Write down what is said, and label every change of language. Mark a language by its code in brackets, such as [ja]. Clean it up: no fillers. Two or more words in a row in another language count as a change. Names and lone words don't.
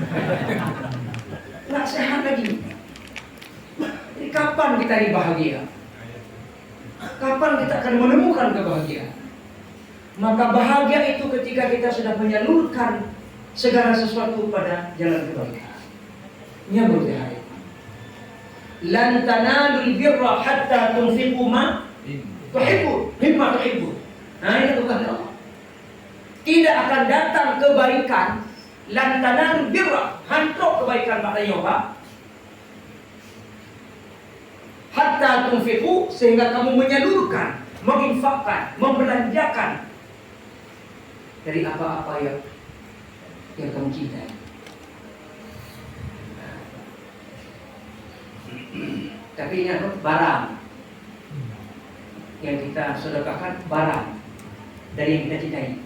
[id] Nak sehat lagi. Jadi kapan kita ini bahagia? Kapan kita akan menemukan kebahagiaan? Maka bahagia itu ketika kita sudah menyalurkan segala sesuatu pada jalan kebaikan. Nyambut ya hari. [ar] لن تنالوا البر حتى تنفقوا ما تحبون، مما تحبون. [id] Nah, ini Tuhan Allah. Tidak akan datang kebaikan [ar] لن تنالوا البر, [id] hantuk kebaikan maknanya apa? [ar] حتى تنفقوا, [id] sehingga kamu menyalurkan, menginfakkan, membelanjakan dari apa-apa yang kamu cintai. Tapi ingat, barang yang kita sedekahkan, barang dari yang kita cintai.